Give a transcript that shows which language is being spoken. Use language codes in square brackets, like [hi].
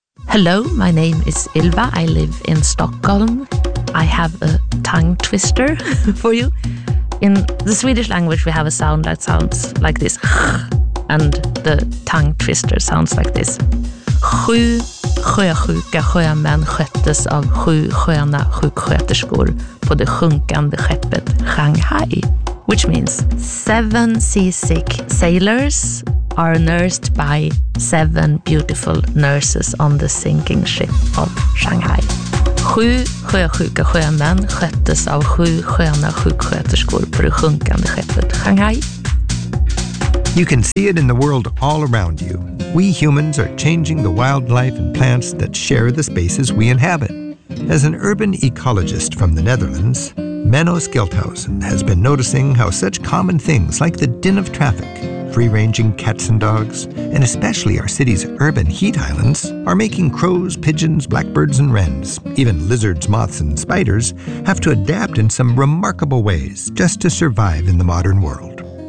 [en] Hello, my name is Ylva. I live in Stockholm. I have a tongue twister for you. In the Swedish language, we have a sound that sounds like this. And the tongue twister sounds like this. [sv] Sju sjösjuka sjömän sköttes av sju sköna sjuksköterskor på det sjunkande skeppet Shanghai. [en] Which means 7 seasick sailors are nursed by 7 beautiful nurses on the sinking ship of Shanghai. [sv] Sju sjösjuka sjömän sköttes av sju sköna sjuksköterskor på det sjunkande skeppet Shanghai. [en] You can see it in the world all around you. We humans are changing the wildlife and plants that share the spaces we inhabit. As an urban ecologist from the Netherlands, Menno Skelthausen has been noticing how such common things like the din of traffic, free-ranging cats and dogs, and especially our city's urban heat islands, are making crows, pigeons, blackbirds, and wrens, even lizards, moths, and spiders, have to adapt in some remarkable ways just to survive in the modern world.